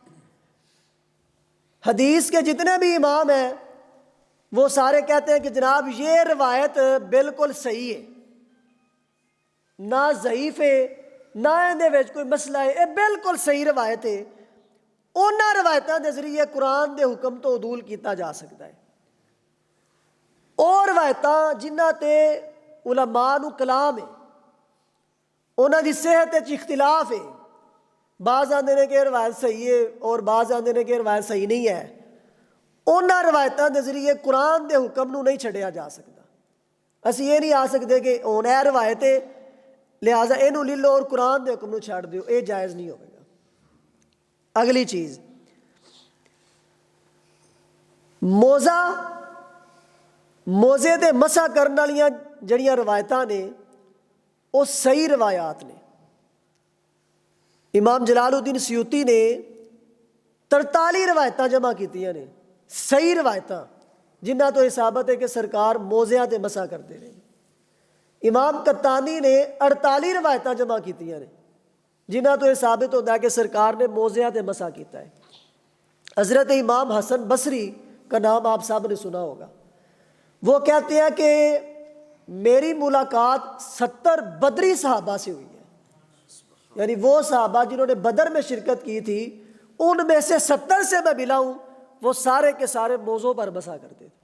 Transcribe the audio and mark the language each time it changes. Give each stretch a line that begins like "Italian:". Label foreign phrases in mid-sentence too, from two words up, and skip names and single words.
Urdu: حدیث کے جتنے بھی امام ہیں وہ سارے کہتے ہیں کہ جناب یہ روایت بالکل صحیح ہے، نہ ضعیف ہے، نہ
Punjabi: اندے وچ
Urdu: کوئی مسئلہ ہے، یہ بالکل صحیح روایت ہے۔
Punjabi: انہاں روایتاں دے ذریعے قرآن دے حکم تو عدول کیتا جا سکتا ہے۔ اور روایتاں جنہاں تے علماء نو کلام ہے، انہاں دی صحت وچ اختلاف ہے، بعض آندے نے کہ روایت صحیح ہے اور بعض آندے نے کہ روایت صحیح نہیں ہے، انہاں روایتاں دے ذریعے قرآن دے حکم نو نہیں چھڈیا جا سکتا۔ اسی یہ نہیں آ سکتے کہ ہن اے روایت ہے لہٰذا اینو لے لو اور قرآن دے حکم نو چھڈ دیو،
Urdu: یہ جائز نہیں ہوگا۔
Punjabi: اگلی چیز، موزہ موزے تے مسح کرن والیاں جڑیاں روایتاں نے وہ صحیح روایات نے۔ امام جلال الدین سیوطی نے 43 روایتاں جمع کیتیاں نے، صحیح روایتاں جنہ تو یہ ثابت ہے کہ سرکار موزیاں تے مسح کرتے رہے۔ امام قطانی نے 48 روایتاں جمع کیتیاں نے جنہ تو یہ ثابت ہوتا ہے کہ سرکار نے موزیاں تے مسح کیتا ہے۔
Urdu: حضرت امام حسن بصری کا نام آپ سب نے سنا ہوگا، وہ کہتے ہیں کہ میری ملاقات 70 بدری صحابہ سے ہوئی ہے، یعنی وہ صحابہ جنہوں نے بدر میں شرکت کی تھی ان میں سے 70 سے میں ملا ہوں، وہ سارے کے سارے موضوع پر مسح کرتے تھے۔